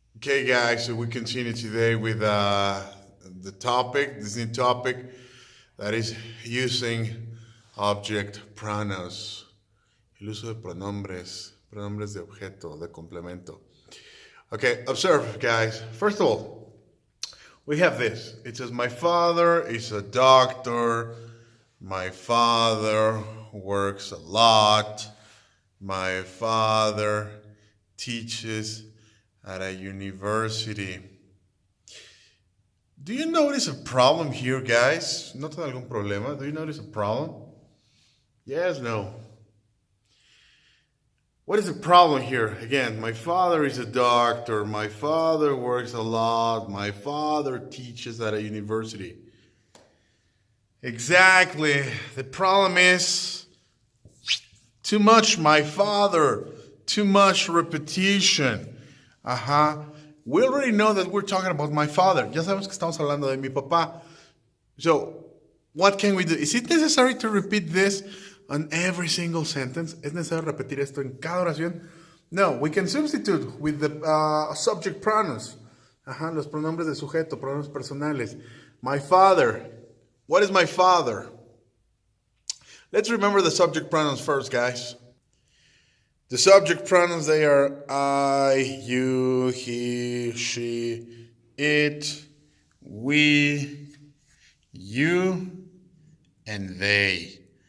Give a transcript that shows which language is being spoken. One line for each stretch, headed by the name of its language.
English: Okay, guys, so we continue today with this new topic that is using object pronouns.
Spanish: El uso de pronombres, pronombres de objeto, de complemento.
English: Okay, observe, guys. First of all, we have this. It says, my father is a doctor. My father works a lot. My father teaches at a university. Do you notice a problem here, guys?
Spanish: ¿Notan algún problema?
English: Do you notice a problem? Yes, no. What is the problem here? Again, my father is a doctor. My father works a lot. My father teaches at a university. Exactly. The problem is too much my father, too much repetition. We already know that we're talking about my father.
Spanish: Ya sabemos que estamos hablando de mi papá.
English: So, what can we do? Is it necessary to repeat this on every single sentence?
Spanish: ¿Es necesario repetir esto en cada oración?
English: No, we can substitute with the subject pronouns.
Spanish: Los pronombres de sujeto, pronombres personales.
English: My father. What is my father? Let's remember the subject pronouns first, guys. The subject pronouns, they are I, you, he, she, it, we, you, and they.